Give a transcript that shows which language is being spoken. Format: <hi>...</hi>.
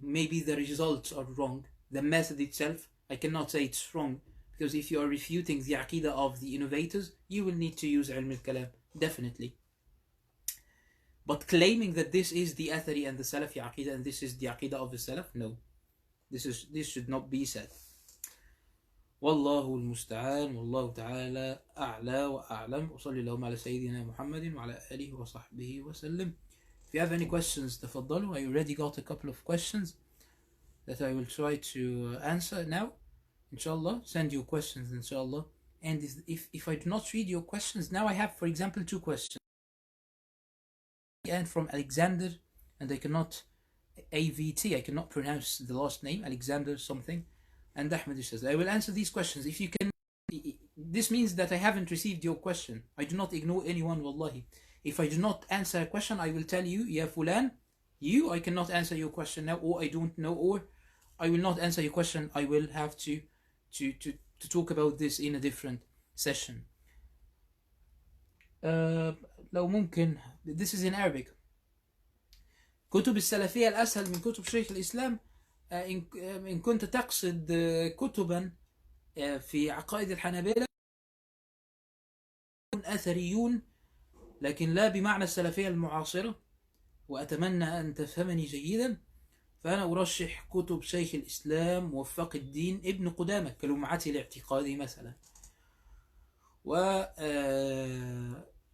<en>Maybe the results are wrong. The method itself, I cannot say it's wrong, because if you are refuting the Aqidah of the innovators, you will need to use Ilm al-Kalam, definitely. But claiming that this is the Athari and the Salafi Aqidah and this is the Aqidah of the Salaf, no. This should not be said.</en> <ar>والله المستعان والله تعالى أعلى وأعلم وصلى اللهم على سيدنا محمد وعلى آله وصحبه وسلم.</ar> <en>If you have any questions,</en> <ar>تفضلوا.</ar> <en>I already got a couple of questions that I will try to answer now. Inshallah, send your questions, inshallah. And if I do not read your questions now, I have, for example, 2 questions. And from Alexander, and I cannot, AVT, I cannot pronounce the last name, Alexander something. And Ahmed says, I will answer these questions. If you can, this means that I haven't received your question. I do not ignore anyone, wallahi. If I do not answer a question, I will tell you, Ya Fulan, I cannot answer your question now, or I don't know, or I will not answer your question. I will have to talk about this in a different session.</en> <ar>لو ممكن,</ar> <en>this is in Arabic.</en> <ar>كتب السلفية الأسهل من كتب شيخ الإسلام. إن كنت تقصد كتبا في عقائد الحنابلة أثريون، لكن لا بمعنى السلفية المعاصرة، وأتمنى أن تفهمني جيدا، فأنا أرشح كتب شيخ الإسلام موفق الدين ابن قدامة كلمعته الاعتقادي مثلا، وكتب</ar>